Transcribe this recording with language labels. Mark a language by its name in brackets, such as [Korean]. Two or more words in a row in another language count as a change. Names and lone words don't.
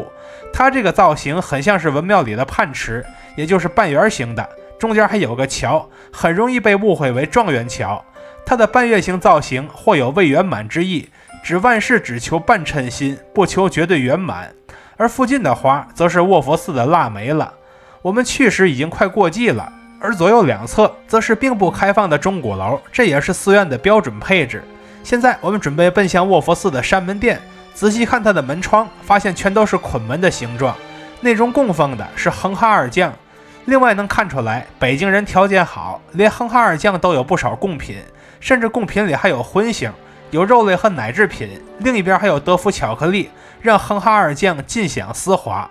[Chinese] 它這個造型很像是文廟裡的泮池，也就是半圓形的，中間還有個橋，很容易被誤會為狀元橋。它的半月形造型或有未圓滿之意，指萬事只求半稱心，不求絕對圓滿。而附近的花則是卧佛寺的臘梅了。我們去時已經快過季了，而左右兩側則是並不開放的鐘鼓樓，這也是寺院的標準配置。現在我們準備奔向卧佛寺的山門殿，仔細看它的門窗，發現全都是捆門的形狀，內中供奉的是哼哈二將。另外能看出來北京人條件好，連哼哈二將都有不少贡品，甚至贡品裡還有荤腥，有肉類和奶制品，另一邊還有德芙巧克力，讓哼哈二将盡享絲滑。